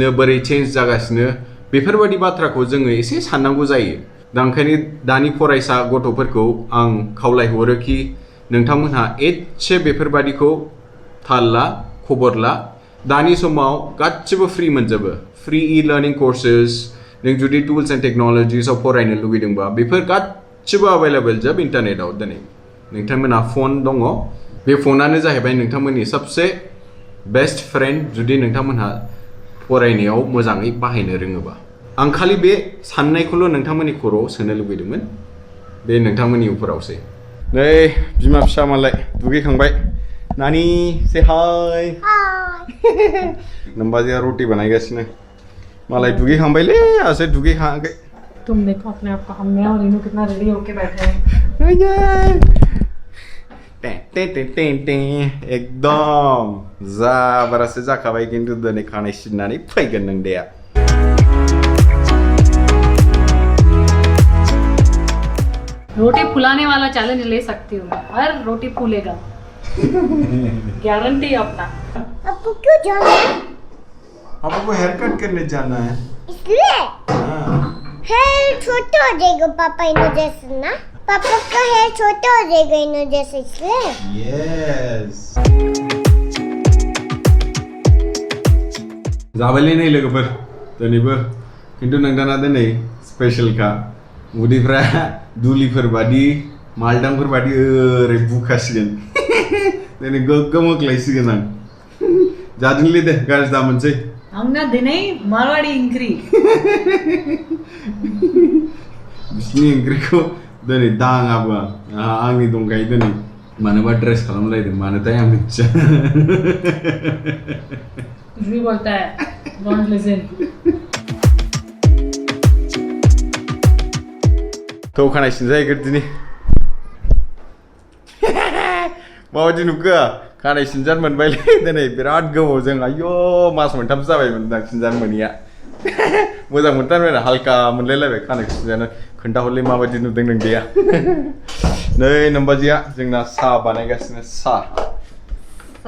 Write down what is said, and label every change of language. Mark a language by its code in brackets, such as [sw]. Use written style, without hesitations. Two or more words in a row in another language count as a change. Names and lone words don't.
[brx] बोरै चेन्ज जागासिनो बेफोरबायदि बाथ्राखौ जोङो एसे साननांगौ जायो दा ओंखायनो दानि फरायसा गथ'फोरखौ आं खावलायहरो कि नोंथांमोनहा एसे बेफोरबादिखौ थाल ला खबर ला दानि समाव गासिबो फ्रि मोनजोबो [en] free e learning courses [brx] नों जुदि [en] tools and technologiesआव [brx] फरायनो लुगैदोंबा बेफोर गासिबो एभेलेबल जोब इन्टारनेटआव दिनै नोंथांमोनहा फन दङ बे फनानो जाहैबाय नोंथांमोननि सबसे [en] best friend [brx] जुदि नोंथांमोनहा फरायनायाव मोजाङै बाहायनो रोङोबा आं खालि बे साननायखौल' नोंथांमोननि खर'आव सोनो लुगैदोंमोन बे नोंथांमोननि उपरावसै नै बिमा फिसा मालाय दुगैखांबाय नानी से हाय नम्बाजिया रोटी बनाइगासिनो मालाय दुगैखांबायलै आसे दुगैखाङाखै [hi] तुम देखो अपने आप को हम मैं और इनु कितना रेडी होके बैठे हैं [brx] एकदम जाबारासो जाखाबाय खिन्थु दिनै खानाय सिननानै फैगोन नों देया [hi] रोटी फुलाने वाला चैलेंज ले सकती हूँ हर रोटी फूलेगा गारंटी अपना आपको क्यों जाना है आपको हेयर कट करने जाना है इसलिए हेयर छोटा हो जाएगा पापा इनो जैसे ना पापा का हेयर छोटा हो जाएगा इनो जैसे इसलिए [brx] यस जाबायलै नै लोगोफोर दिनैबो खिन्थु नोंथाङा दिनै स्पेशल का उदैफ्रा दुलिफोर बादि मालदांफोर बादि ओरै बुखासिगोन दिनै गोग्गोम होख्लायसिगोन आं जादोंलै दे गाज्रि दा मोनसै आंना दिनै मारवाड़ी ओंख्रि बिसिनि ओंख्रिखौ दिनै दाङाबो आं आंनि दंखायो दिनै मानोबा ड्रेस खालामलायदों मानोथाय आं मिथिया [hi] कुछ भी बोलता है [en] don't listen [brx] थौ खानाय सिनजाहैगोन दिनै माबायदि नुखो खानाय सिनजानो मोनबायलै दिनै बिराद गोबावजों आयौ मास मोनथामसो जाबायमोन दां सिनजानो मोनैया मोजां मोनथारबाय आरो हालका मोनलायलायबाय खानाय सिनजानो खोन्थाहरलै माबायदि नुदों नोंदैया नै नोमबाजिया जोंना साहा बानायगासिनो साहा